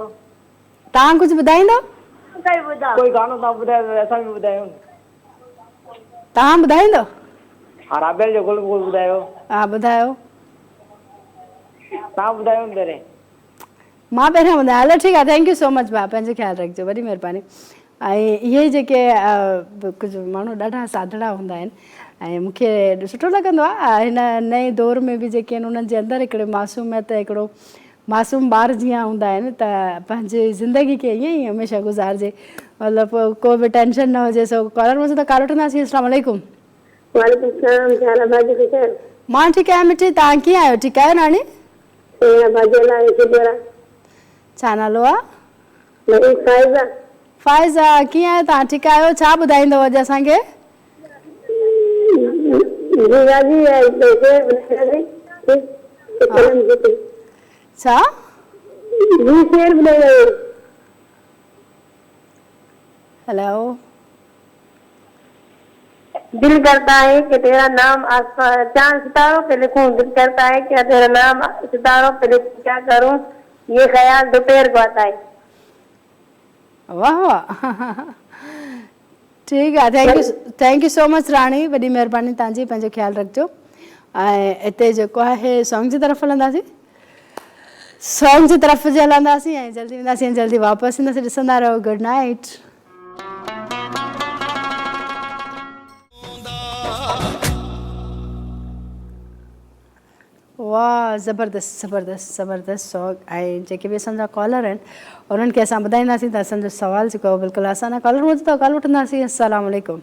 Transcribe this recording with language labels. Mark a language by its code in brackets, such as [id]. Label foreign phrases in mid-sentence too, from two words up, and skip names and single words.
[sd] तव्हां कुझु ॿुधाईंदो कोई गानो तव्हां ॿुधायो त असां बि ॿुधायूं तव्हां ॿुधाईंदो हा राबेल जो गुल गुल ॿुधायो हा ॿुधायो तव्हां ॿुधायो न पहिरें मां पहिरियों ॿुधायां हलो ठीकु आहे [en] thank you so much [sd] भाउ पंहिंजो ख़्यालु रखिजो वॾी महिरबानी ऐं इहे जेके कुझु माण्हू ॾाढा साधड़ा हूंदा आहिनि ऐं मूंखे सुठो लॻंदो आहे हिन नए दौर में बि जेके आहिनि उन्हनि जे अंदरि हिकिड़े मासूमियत हिकिड़ो मासूम ॿार जीअं हूंदा आहिनि त पंहिंजी ज़िंदगी खे ईअं ई हमेशह गुज़ारिजे मतिलबु को बि टेंशन न हुजे सो कॉलर में त कॉल वठंदासीं [ar] السلام عليكم وعليكم السلام [ur] سارا بھاجی کے [sd] मां ठीकु आहियां मिठी तव्हां कीअं आहियो ठीकु आहियो नानी [ur] تیرا بھاجی لا کے تیرا [sd] छा नालो आहे [ur] میری فائدہ [sd] फ़ाइज़ा कीअं आहियो तव्हां ठीकु आहियो छा ॿुधाईंदव अॼु असांखे [ur] بھاجی ہے پیسے قلم کے [sd] छा [ur] جی شعر بنایا [en] हेलो [ur] دل کرتا ہے کہ تیرا نام چاند ستاروں پہ لکھوں دل کرتا ہے کہ تیرا نام ستاروں پہ لکھوں کیا کروں یہ خیال دوپہر کو آتا ہے [sd] वाह वाह ठीकु आहे [en] thank you so much [sd] राणी वॾी महिरबानी तव्हांजी पंहिंजो ख़्यालु रखिजो ऐं हिते जेको आहे सॉन्ग जी तरफ़ हलंदासीं सॉन्ग जी तरफ़ जे हलंदासीं ऐं जल्दी वेंदासीं ऐं जल्दी वापसि ईंदासीं ॾिसंदा रहो [en] good night [sd] वाह ज़बरदस्त ज़बरदस्त ज़बरदस्त सॉन्ग ऐं जेके बि असांजा कॉलर आहिनि उन्हनि खे असां ॿुधाईंदासीं त असांजो सुवालु जेको आहे बिल्कुलु आसानु कॉलर हुजे त कॉल वठंदासीं [ar] السلام عليكم